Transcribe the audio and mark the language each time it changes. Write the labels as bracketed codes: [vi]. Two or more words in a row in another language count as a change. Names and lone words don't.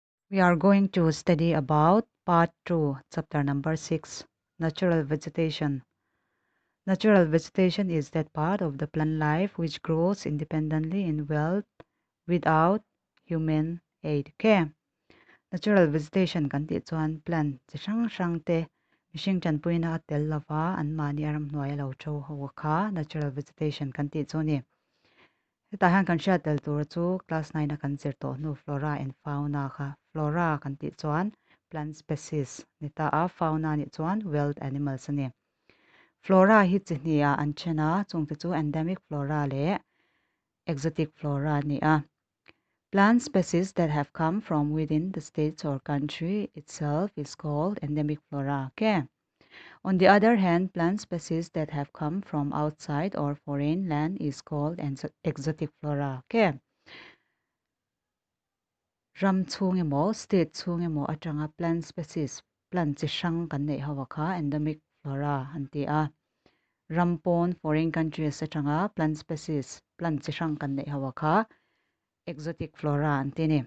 [en] We are going to study about part 2, chapter number 6, natural vegetation. Natural vegetation is that part of the plant life which grows independently in wealth without human aid. Okay. Natural vegetation [lus] kan ti chuan plant chi hrang te mihring chan puina tel lava an mani aram hnuai lo tho ho kha [en] natural vegetation [lus] kan ti chu ni. Ta han kan sha tel tur chu class 9 a kan zir to nu [en] flora and fauna [lus] kha flora kan ti chuan [en] plant species [lus] ni ta a fauna ni chuan [en] wild animals [lus] ani flora hi chi ni a an chena chung te chu [en] endemic flora [lus] le [en] exotic flora [lus] ni a [en] plant species that have come from within the states or country itself is called endemic flora. Okay. On the other hand, plant species that have come from outside or foreign land is called exotic flora. Okay. [lus] Ram chung emo, state chung emo atanga [en] plant species, [lus] plant chi hrang kan nei hawa kha [en] endemic flora [lus] anti a. Rampon [en] foreign countries [lus] atanga [en] plant species, [lus] plant chi hrang kan nei hawa kha [en] exotic flora [lus] anti ni.